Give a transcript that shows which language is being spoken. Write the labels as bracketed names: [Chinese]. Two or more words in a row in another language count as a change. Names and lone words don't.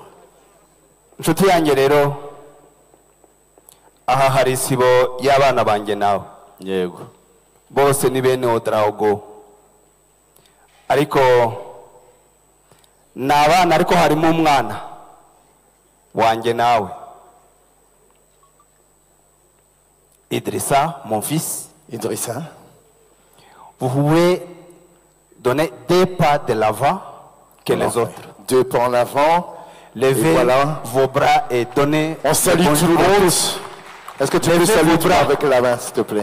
[Kinyarwanda] Nshuti yanjye rero aha hari isibo y'abana banjye nawe. Yego. Bose ni bene Odraogo. Ariko n'abana ariko harimo umwana wanjye nawe. Idrissa, [French] mon fils. Idrissa. Vous pouvez donner 2 pas de l'avant que les autres. 2 pas en avant. Levez voilà. vos bras et donnez. On salue tout le monde. Est-ce que tu peux saluer toi avec la main, s'il te plaît?